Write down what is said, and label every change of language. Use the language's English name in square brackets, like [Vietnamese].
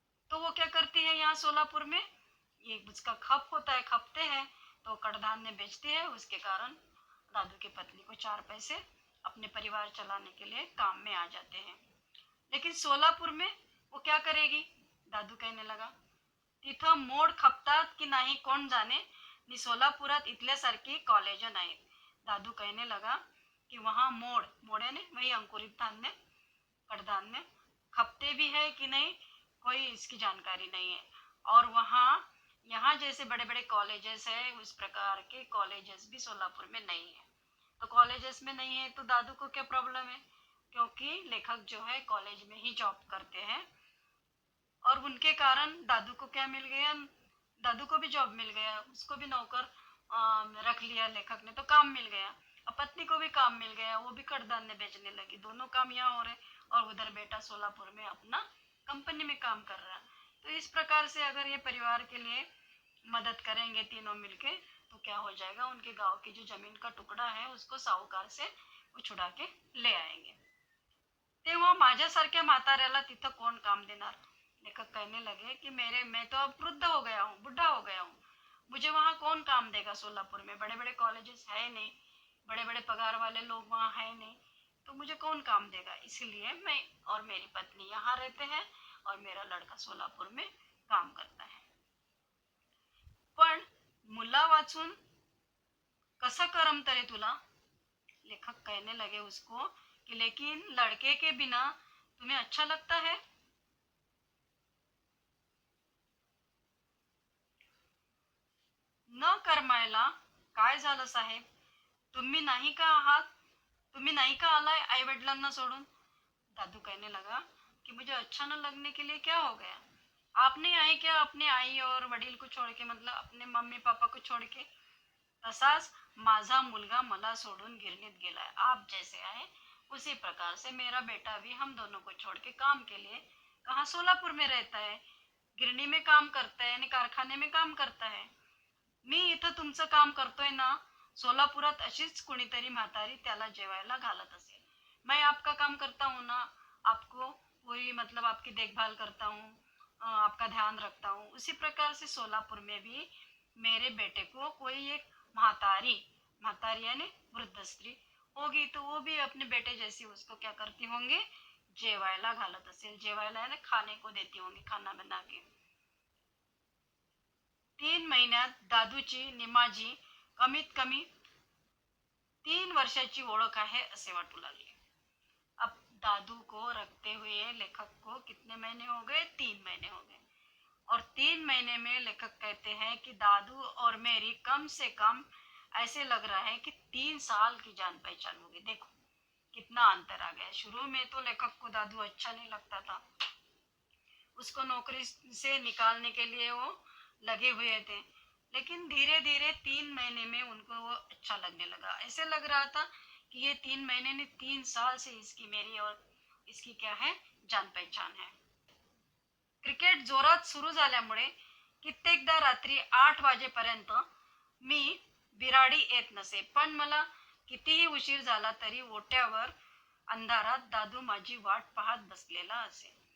[Hindi] तो वो क्या करती है, यहाँ सोलापुर में ये उसका खप होता है, खपते हैं तो कडधान्य बेचती है। उसके कारण दादू की पत्नी को 4 पैसे अपने परिवार चलाने के लिए काम में आ जाते हैं। लेकिन सोलापुर में वो क्या करेगी? दादू कहने लगा, [Marathi] तिथं मोड खपतात की नाही कोण जाने, नि सोलापुरात इथल्यासारखी कॉलेज नाहीत. [Hindi] दादू कहने लगा कि वहाँ मोड़ मोड़ है ने वही अंकुरित धान्य, कडधान्य खपते भी है कि नहीं, कोई इसकी जानकारी नहीं है। और वहाँ यहाँ जैसे बड़े बड़े कॉलेजेस है, उस प्रकार के कॉलेजेस भी सोलापुर में नहीं है। तो कॉलेजेस में नहीं है तो दादू को क्या प्रॉब्लम है, क्योंकि लेखक जो है कॉलेज में ही जॉब करते हैं और उनके कारण दादू को क्या मिल गया, दादू को भी जॉब मिल गया, उसको भी नौकर रख लिया लेखक ने, तो काम मिल गया। अब पत्नी को भी काम मिल गया, वो भी कडधान्य बेचने लगी, दोनों काम यहाँ हो रहे और उधर बेटा सोलापुर में अपना कंपनी में काम कर रहा है। तो इस प्रकार से अगर ये परिवार के लिए मदद करेंगे तीनों मिलके तो क्या हो जाएगा, उनके गांव की जो जमीन का टुकड़ा है उसको साहूकार से वो छुड़ा के ले आएंगे। [Marathi] तेव्हा माझ्यासारख्या म्हाताऱ्याला तिथं कोण काम देणार? [Hindi] लेखक कहने लगे कि मैं तो अब वृद्ध हो गया हूँ, बुढ़ा हो गया हूँ, मुझे वहाँ कौन काम देगा? सोलापुर में बड़े बड़े कॉलेजेस है नहीं, बड़े बड़े पगार वाले लोग वहाँ है नहीं, तो मुझे कौन काम देगा? इसलिए मैं और मेरी पत्नी यहाँ रहते हैं और मेरा लड़का सोलापुर में काम करता है। [Marathi] पण मुला वाचून कसं करमत रे तुला? [Hindi] लेखक कहने लगे उसको कि लेकिन लड़के के बिना तुम्हें अच्छा लगता है? [Marathi] न करमायला काय झालं साहेब, तुम्ही नाही का आहात, तुम्ही नहीं का आलाय आई वडिलांना सोडून? [Hindi] दादू कहने लगा कि मुझे अच्छा न लगने के लिए क्या हो गया, आप नहीं आए क्या अपने आई और वडील को छोड़ के, मतलब अपने मम्मी पापा को छोड़ के? [Marathi] तसाच माझा मुलगा मला सोडून गिरणीत गेलाय, [Hindi] आप जैसे आए उसी प्रकार से मेरा बेटा भी हम दोनों को छोड़ के काम के लिए कहाँ सोलापुर में रहता है, गिरणी में काम करता है यानी कारखाने में काम करता है। [Marathi] मी इथं तुमचं काम करतोय ना, सोलापुरात अशीच कुणीतरी म्हातारी त्याला जेवायला घालत असेल। [Hindi] मैं आपका काम करता हूँ ना, आपको पूरी मतलब आपकी देखभाल करता हूँ, आपका ध्यान रखता हूँ, उसी प्रकार से सोलापुर में भी मेरे बेटे को कोई एक म्हातारी, म्हातारी यानी वृद्ध स्त्री होगी, तो वो भी अपने बेटे जैसी उसको क्या करती होंगी, [Marathi] जेवायला घालत असेल। [Hindi] जेवायला यानी खाने को देती होंगी, खाना बना के। [Marathi] 3 महिन्यात दादूची निमाजी कमीत कमी 3 वर्षाची ओळख आहे असे वाटू लागले। [Hindi] अब दादू को रखते हुए लेखक को कितने महीने हो गए, 3 महीने हो गए। और 3 महीने में लेखक कहते हैं कि दादू और मेरी कम से कम ऐसे लग रहा है कि 3 साल की जान पहचान होगी। देखो कितना अंतर आ गया। शुरू में तो लेखक को दादू अच्छा नहीं लगता था, उसको नौकरी से निकालने के लिए वो लगे हुए थे, लेकिन धीरे धीरे 3 महीने में उनको वो अच्छा लगने लगा। ऐसे लग रहा था कि ये 3 महीने ने 3 साल से इसकी मेरी और इसकी क्या है, जान पहचान है। [Marathi] क्रिकेट जोरात सुरू झाल्यामुळे कित्येकदा रात्री 8 वाजेपर्यंत मी बिराडी येत नसे, पण मला कितीही उशीर झाला तरी ओट्यावर अंधारात दादू माझी वाट पाहत बसलेला असे।